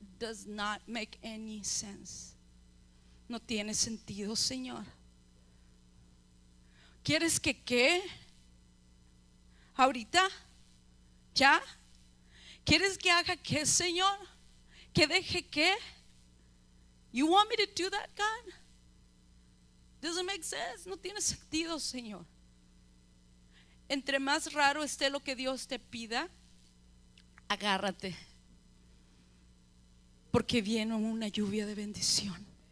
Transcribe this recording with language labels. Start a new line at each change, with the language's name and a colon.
English: Does not make any sense.
Spanish: No tiene sentido, Señor. ¿Quieres que qué? ¿Ahorita? ¿Ya? ¿Quieres que haga qué, Señor? ¿Que deje qué?
English: You want me to do that, God? Doesn't make sense.
Spanish: No tiene sentido, Señor. Entre más raro esté lo que Dios te pida, agárrate, porque viene una lluvia de bendición.